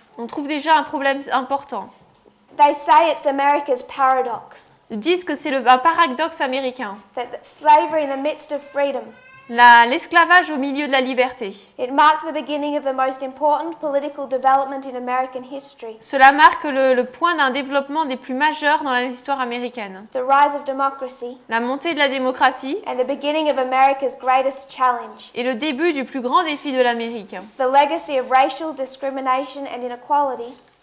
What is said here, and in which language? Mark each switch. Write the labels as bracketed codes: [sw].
[fr] on trouve déjà un problème important. [en] They say it's America's paradox, [fr] Ils disent que c'est un paradoxe américain. [en] that slavery in the midst of freedom, [fr] L'esclavage au milieu de la liberté. [en] it marked the beginning of the most important political development in American history, [fr] Cela marque le point d'un développement des plus majeurs dans l'histoire américaine. [en] the rise of democracy, [fr] La montée de la démocratie [en] and the beginning of America's greatest challenge, [fr] est le début du plus grand défi de l'Amérique. [en] the legacy of racial discrimination and inequality,